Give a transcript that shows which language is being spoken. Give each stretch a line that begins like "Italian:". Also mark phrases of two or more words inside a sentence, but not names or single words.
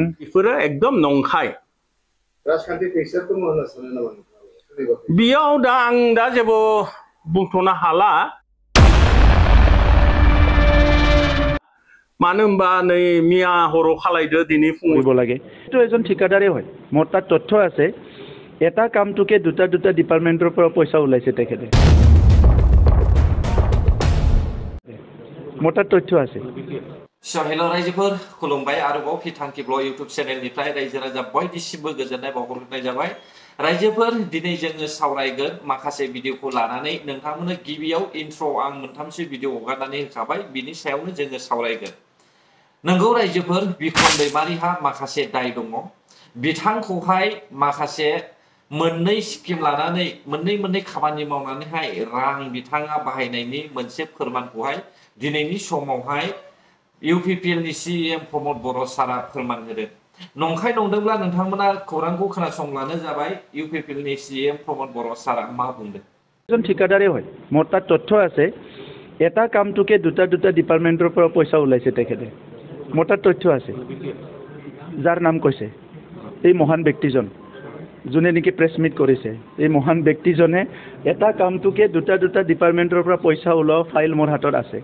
Bodo: बेफोरो एकदम नंखाय। राजखान्थि टेक्सचार दङ होनना सानो नामा? बेयाव आं दा जेबो बुंथ'नो हाला। मानो होनबा नै मिया हराव खालायदो दिनै फुङाव
Assamese: লাগে। এইটো এজন ঠিকাদাৰে হয়। মোৰ তাত তথ্য আছে, এটা কামটোকে দুটা ডিপাৰ্টমেণ্টৰ পৰা পইচা ওলাইছে তেখেতে। মোৰ তাত তথ্য আছে।
Bodo: हेल' रायजोफोर खुलुमबाय। आरोबाव फिथांखि ब्लग इउटुब चेनेलनिफ्राय रायजो राजा बयनिसिमबो गोजोननाय बावहरनाय जाबाय। रायजोफोर दिनै जोङो सावरायगोन माखासे भिडिअखौ लानानै। नोंथांमोननो गिबियाव इन्ट्र' आं मोनथामसो भिडिअ हगारनानै होखाबाय, बिनि सायावनो जोङो सावरायगोन। नंगौ रायजोफोर, बिक्रम दैमारिहा माखासे दाय दङ। बिथांखौहाय माखासे मोननै स्किम लानानै मोननै खामानि मावनानैहाय रां बिथाङा बाहायनायनि मोनसे फोरमानखौहाय दिनैनि समावहाय UPPL नि CEM प्रमद बर' सारा फोरमान होदों। नंखाय नंदोंब्ला नोंथांमोना खौरांखौ खोनासंब्लानो जाबाय UPPL नि CEM प्रमद बर' सारा मा बुंदों।
Assamese: এজন ঠিকাদাৰে হয়। মোৰ তাত তথ্য আছে, এটা কামটোকে দুটা ডিপাৰ্টমেণ্টৰ পৰা পইচা ওলাইছে তেখেতে। মোৰ তাত তথ্য আছে। যাৰ নাম কৈছে এই মহান ব্যক্তিজন, যোনে নেকি প্ৰেছ মিট কৰিছে, এই মহান ব্যক্তিজনে এটা কামটোকে দুটা ডিপাৰ্টমেণ্টৰ পৰা পইচা ওলোৱা ফাইল মোৰ হাতত আছে।